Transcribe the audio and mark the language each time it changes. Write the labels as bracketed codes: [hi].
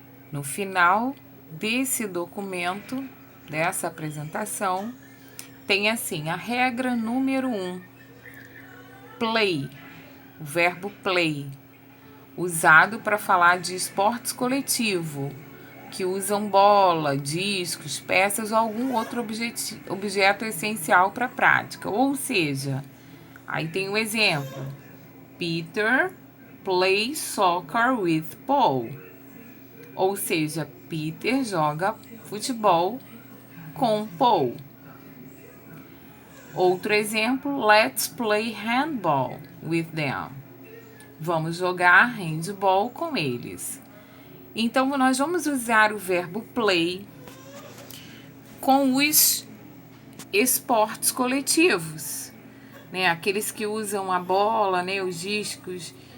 [pt] No final desse documento, dessa apresentação, tem assim, a regra número 1, play, o verbo play, usado para falar de esportes coletivo, que usam bola, discos, peças ou algum outro objeto essencial para a prática. Ou seja, aí tem um exemplo. [en] Peter plays soccer with Paul. [pt] Ou seja, Peter joga futebol com Paul. Outro exemplo, [en] let's play handball with them. [pt] Vamos jogar handball com eles. Então, nós vamos usar o verbo play com os esportes coletivos, aqueles que usam a bola, os discos.